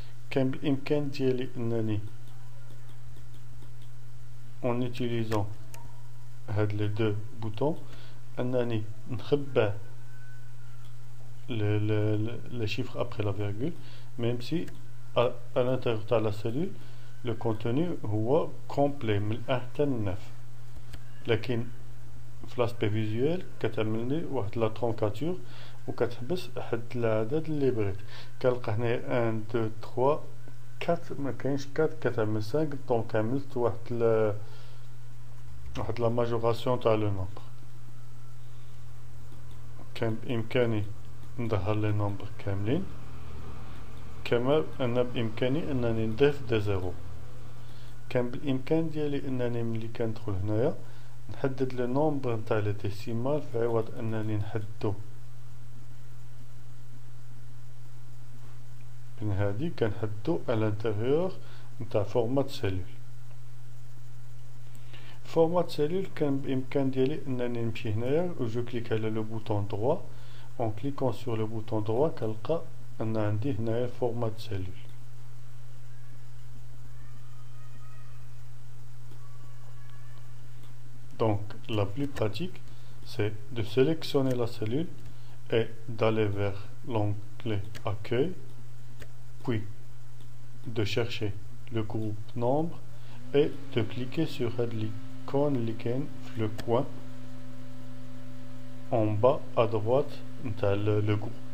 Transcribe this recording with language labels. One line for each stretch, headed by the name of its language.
Arabic: كان بالإمكان ديالي أنني
French: en utilisant هاد les deux boutons
Arabic: أنني نخبى
French: les chiffres après la virgule, même si à l'intérieur de la cellule le contenu هو complet
Arabic: من الأحد حتى للنف. لكن في l'aspect visuel كتعمل لي واحد لا ترونكاتور وكتحبس حد العدد اللي بغيت. كنلقى هنايا 1 2 3 4 ما كاينش 4 كتعمل 5 دونك عملت واحد لا ماجوراسيون تاع لو نومبر. كان بإمكاني نظهر لي نومبر كاملين كما أن بإمكاني أنني نضيف دي زيرو. كان بالإمكان ديالي أنني ملي كندخل هنايا نحدد لو نومبر نتاع لي ديسيمال في عوض أنني نحددو من هادي كنحددو
French: à l'intérieur
Arabic: نتاع فورمات سيلول. فورمات سيلول كان بإمكان ديالي أنني نمشي هنايا و جو كليك على لو بوطون دروا.
French: en cliquant sur le bouton droit
Arabic: كنلقى أن عندي هنايا فورمات سيلول.
French: Donc la plus pratique c'est de sélectionner la cellule et d'aller vers l'onglet accueil, puis de chercher le groupe nombre et de cliquer sur l'icône le coin en bas à droite dans le groupe.